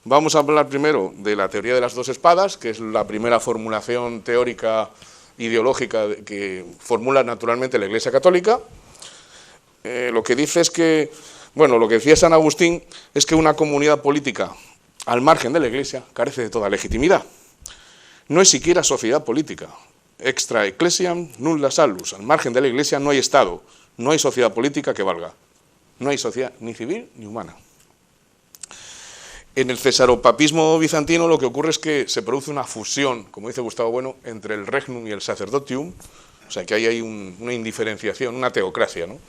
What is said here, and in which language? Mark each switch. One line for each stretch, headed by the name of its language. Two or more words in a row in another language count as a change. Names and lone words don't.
Spanish: Vamos a hablar primero de la teoría de las dos espadas, que es la primera formulación teórica ideológica que formula naturalmente la Iglesia Católica. Lo que dice es que, bueno, lo que decía San Agustín es que una comunidad política al margen de la Iglesia carece de toda legitimidad. No es siquiera sociedad política.
Latin: Extra ecclesiam nulla salus.
Spanish: Al margen de la Iglesia no hay Estado, no hay sociedad política que valga. No hay sociedad ni civil ni humana. En el cesaropapismo bizantino lo que ocurre es que se produce una fusión, como dice Gustavo Bueno, entre el regnum y el sacerdotium, o sea que ahí hay una indiferenciación, una teocracia, ¿no?